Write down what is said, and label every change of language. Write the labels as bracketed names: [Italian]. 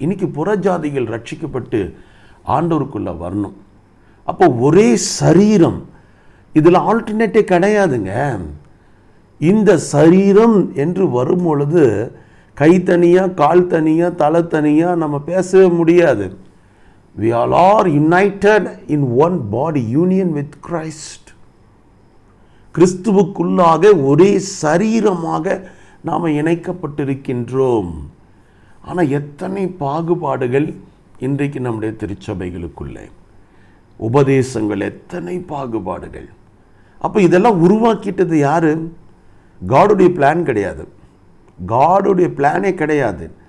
[Tamil] இன்னைக்கு புறஜாதிகள் ரட்சிக்கப்பட்டு ஆண்டவருக்குள்ள வரணும். அப்போ ஒரே சரீரம், இதில் ஆல்டர்னேட்டே கிடையாதுங்க. இந்த சரீரம் என்று வரும் பொழுது கை தனியாக கால் தனியாக தலை தனியாக நம்ம பேசவே முடியாது. [English] We all are united in one body, union with Christ. [Tamil] கிறிஸ்துவுக்குள்ளாக ஒரே சரீரமாக நாம் இணைக்கப்பட்டிருக்கின்றோம். ஆனால் எத்தனை பாகுபாடுகள் இன்றைக்கு நம்முடைய திருச்சபைகளுக்குள்ளே, உபதேசங்கள், எத்தனை பாகுபாடுகள். அப்போ இதெல்லாம் உருவாக்கிட்டது யாரு? காடுடைய பிளான் கிடையாது, காடுடைய பிளானே கிடையாது.